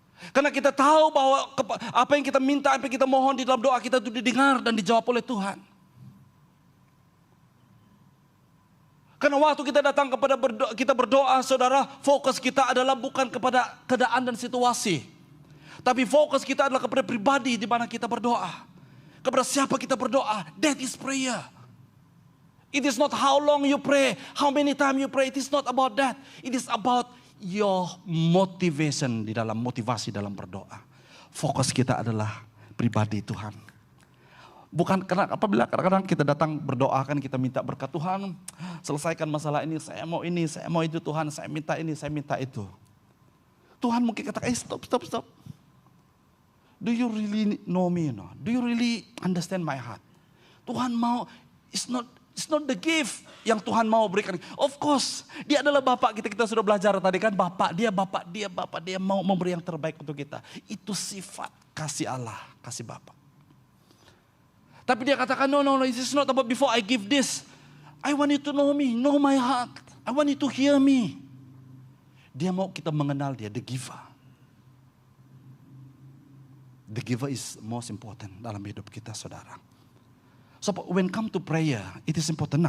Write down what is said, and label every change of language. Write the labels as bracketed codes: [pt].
[ms] Karena kita tahu bahwa apa yang kita minta, apa yang kita mohon di dalam doa kita itu didengar dan dijawab oleh Tuhan. Karena waktu kita datang kita berdoa, saudara, fokus kita adalah bukan kepada keadaan dan situasi. Tapi fokus kita adalah kepada pribadi di mana kita berdoa. Kepada siapa kita berdoa, [en] that is prayer. It is not how long you pray, how many times you pray. It is not about that. It is about your motivation [ms] di dalam motivasi dalam berdoa. Fokus kita adalah pribadi Tuhan. Bukan karena apabila kadang-kadang kita datang berdoa kan kita minta berkat, Tuhan selesaikan masalah ini, saya mau itu Tuhan, saya minta ini, saya minta itu. Tuhan mungkin katakan, stop. [en] Do you really know me? No? Do you really understand my heart? [ms] Tuhan mau, [en] it's not the gift [ms] yang Tuhan mau berikan. [en] Of course, [ms] dia adalah Bapak kita. Kita sudah belajar tadi kan, Bapak dia mau memberi yang terbaik untuk kita. Itu sifat kasih Allah, kasih Bapak. Tapi dia katakan, [en] no, this is not about before I give this. I want you to know me, know my heart. I want you to hear me. [ms] Dia mau kita mengenal dia, [en] the giver. The giver is most important [ms] dalam hidup kita, saudara. [en] So when come to prayer, it is important.